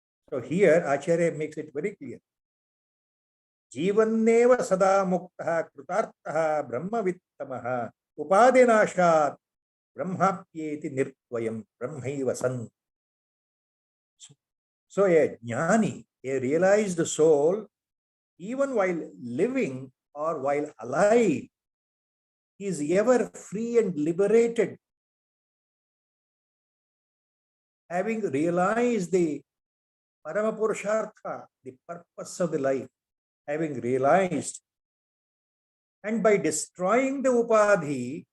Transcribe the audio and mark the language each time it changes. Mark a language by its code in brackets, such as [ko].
[en] So here Acharya makes it very clear. [sa] ಜೀವನ್ನೇವ ಸದಾ ಮುಕ್ತಃ ಕೃತಾರ್ಥಃ ಬ್ರಹ್ಮವಿತ್ತಮಃ ಉಪಾದಿನಾಶಾತ್ ಬ್ರಹ್ಮಾಪ್ಯೇತಿ ನಿರ್ದ್ವಯಂ ಬ್ರಹ್ಮೈವ ಸನ್. [en] So a jnani, a realized soul, even while living or while alive, is ever free and liberated, having realized the Paramapurushartha, the purpose of the life, having realized, and by destroying the upadhi,